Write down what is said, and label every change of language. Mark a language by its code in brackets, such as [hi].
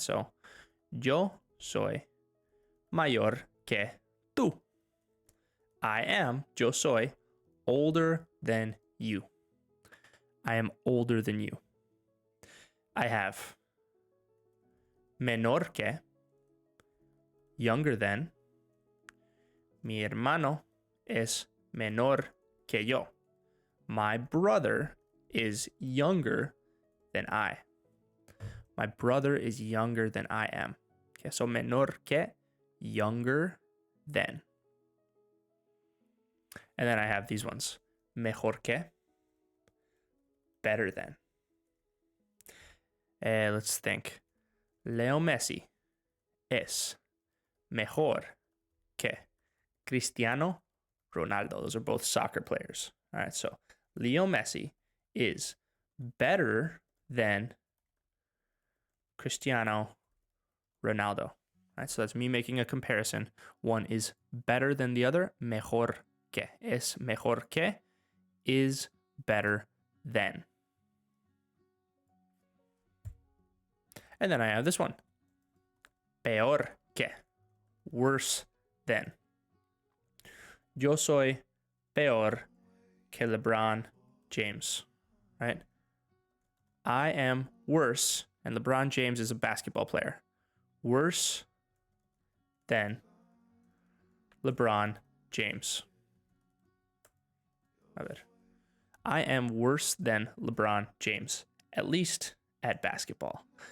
[es] So, yo soy mayor que tú. Yo soy [en] older than you. I am older than you. I have [es] menor que, [en] younger than. [es] Mi hermano es menor que yo. [en] My brother is younger than I. My brother is younger than I am. Okay, so [es] menor que, [en] younger than. And then I have these ones. [es] Mejor que, [en] better than. [es] Let's think. Leo Messi es mejor que Cristiano Ronaldo. [en] Those are both soccer players. All right, so Leo Messi is better than Cristiano Ronaldo. All right, so that's me making a comparison. One is better than the other. [es] Mejor que. Es mejor que [en] is better than. And then I have this one. [es] Peor que. [en] Worse than. [es] Yo soy peor que LeBron James. [en] Right? I am worse, and LeBron James is a basketball player. Worse than LeBron James. [es] A ver. [en] I am worse than LeBron James, at least at basketball.